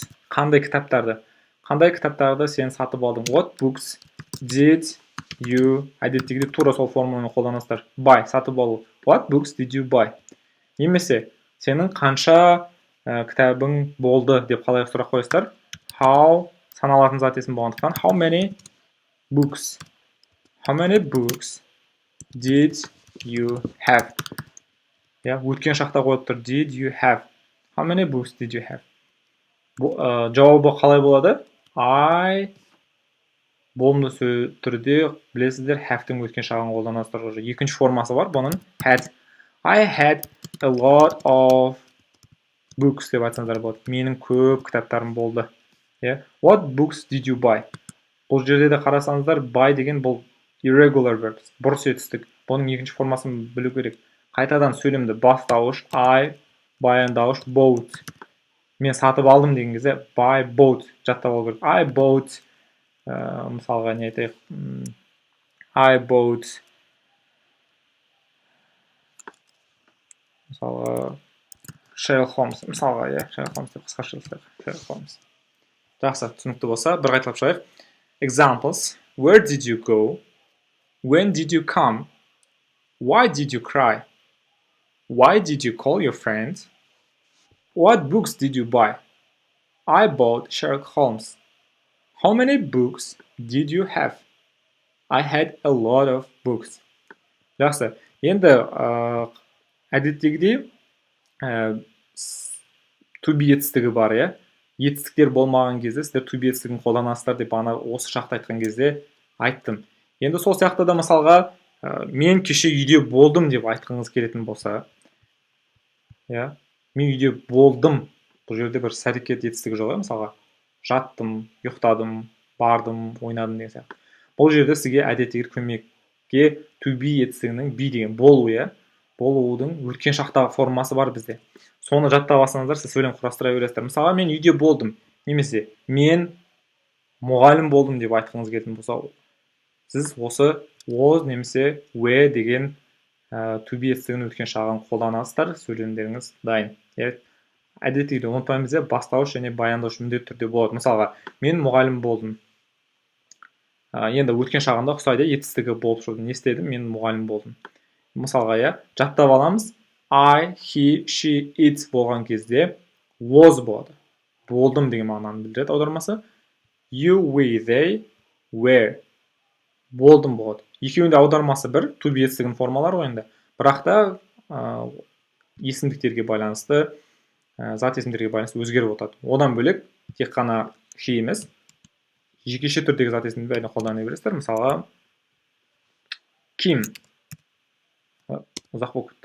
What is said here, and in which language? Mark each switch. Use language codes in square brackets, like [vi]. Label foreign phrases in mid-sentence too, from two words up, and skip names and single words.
[kk] Қандай кітаптарды сен сатып алдың? [en] What books did you? [kk] Әдеттегіде тура сол формуланы қолданасыздар. Buy, сатып алу. [en] What books did you buy? [kk] Немесе, сенің қанша кітабың болды деп қалай сұрақ қойсыздар? How, саналатын зат есім болғандықтан, [en] how many books? How many books did you have? [kk] Өткен шақта қойып тұр. [en] Did you have? How many books did you have? [kk] Жауабы қалай болады? I, болымды түрде білесіздер, have-тің өткен шағын қолданасыздар. Екінші формасы бар, бұның had. [en] I had a lot of books [kk] деп айтсаңыздар болады. Менің көп кітаптарым болды. [en] What books did you buy? [kk] Бұл жерде де қарасаңыздар, buy деген бұл [en] irregular verb, [kk] бұрыс етістік. Бұның екінші формасын білу керек. Қайтадан сөйлемді бастауыш, I, баяндауыш, bought. Мен сатып алдым деген кезде [en] buy, bought [kk] жаттап алу керек. [en] I bought, [kk] мысалға не айтайық, [en] I bought, [kk] мысалға Sherlock Holmes, мысалға, Sherlock Holmes деп қысқа шығылсақ, Sherlock Holmes. Жақсы, түсінікті болса, бір қайталап шығайық. [en] Examples. Where did you go? When did you come? Why did you cry? Why did you call your friend? What books did you buy? I bought Sherlock Holmes. How many books did you have? I had a lot of books. [kk] Жақсы. Енді әдеттегідей [en] to be [kk] етістігі бар, етістіктер болмаған кезде сіздер [en] to be [kk] етістігін қолданасыздар деп ана осы шақта айтқан кезде айттым. Енді сол сияқты да мысалға мен кеше үйде болдым деп айтқыңыз келетін болса, мен үйде болдым. Бұл жерде бір сәрекет етістігі жоқ, мысалға жаттым, ұйықтадым, бардым, ойнадым деген сияқты. Бұл жерде сізге әдеттегідей көмекке [en] to be [kk] етістігінің be деген болу, болудың өткен шақтағы формасы бар бізде. Соны жаттап алсаңыздар, сіз сөйлем құрастыра бересіздер. Мысалға мен үйде болдым, немесе мен мұғалім болдым деп айтқыңыз келетін болса, сіз осы was немесе were деген [en] to be [kk] етістігінің өткен шағын қолданасыздар, сөйлемдеріңіз дайын. Әдеттегідей ұмытпаймыз, бастауыш және баяндауыш міндетті түрде болады. Мысалға, мен мұғалім болдым. Енді өткен шағында ұқсайды, етістігі болып жүрді. Не істедім? Мен мұғалім болдым. Мысалға, жаттап аламыз. [en] I, he, she, it [kk] болған кезде was болады. Болдым деген мағынаны білдіреді аудармасы. [en] You, we, they, were. [kk] Болдым болады. Екеуінде аудармасы бір, [en] to be [kk] етістігінің формалары ойында. Бірақ та есімдіктерге байланысты, зат есімдерге байланысты өзгеріп отырады. Одан бөлек тек қана he емес, жекеше түрдегі зат есімдерді қолдана бересіздер. Мысалға, Ким. Ұзақ болып кетті.